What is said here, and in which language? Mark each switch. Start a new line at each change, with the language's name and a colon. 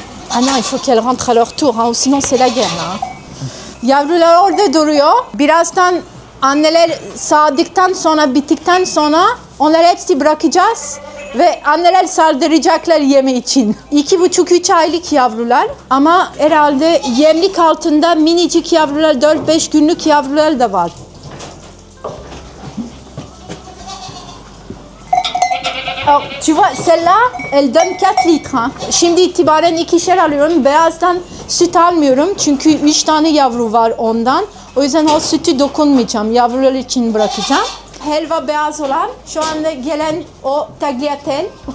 French: Ah non, il faut qu'elle rentre à leur tour, hein, sinon c'est la guerre. Hein.
Turkish: Yavrular orada duruyor. Birazdan anneler sağdıktan sonra, bittikten sonra onları hepsi bırakacağız. Ve anneler saldıracaklar yemi için. 2,5-3 aylık yavrular ama herhalde yemlik altında minicik yavrular, 4-5 günlük yavrular da var.
French: Alors, tu vois, celle-là, elle donne 4 litres. Hein.
Turkish: Şimdi itibaren 2'şer alıyorum. Beyazdan süt almıyorum çünkü 3 tane yavru var ondan. O yüzden o sütü dokunmayacağım. Yavrular için bırakacağım. Helva beyaz olan, şu anda gelen o tagliatelle.